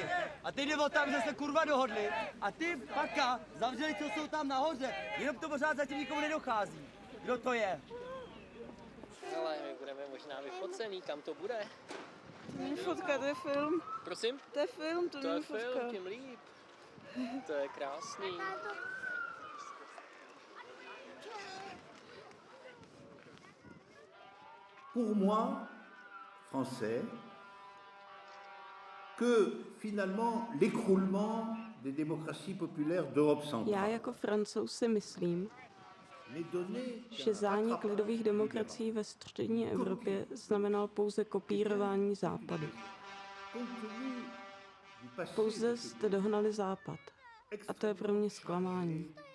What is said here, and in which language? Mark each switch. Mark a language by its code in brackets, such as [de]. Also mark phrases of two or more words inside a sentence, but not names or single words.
[cs] A ty jde o tam, že se kurva dohodli. A ty paka zavřeli, co jsou tam nahoře. Jenom to pořád zatím nikomu nedochází. Kdo to je? Ale my budeme možná vyfocený, kam to bude? To není fotka, to je film. Prosím? To je film, to není fotka. To je film, tím líp. To je krásný. [fr] Pour moi, français, que finalement l'écroulement des démocraties populaires d'Europe centrale. [cs] Já jako Francouz si myslím, že zánik lidových demokracií ve střední Evropě znamenal pouze kopírování Západu. Pouze jste dohnali Západ. A to je pro mě zklamání.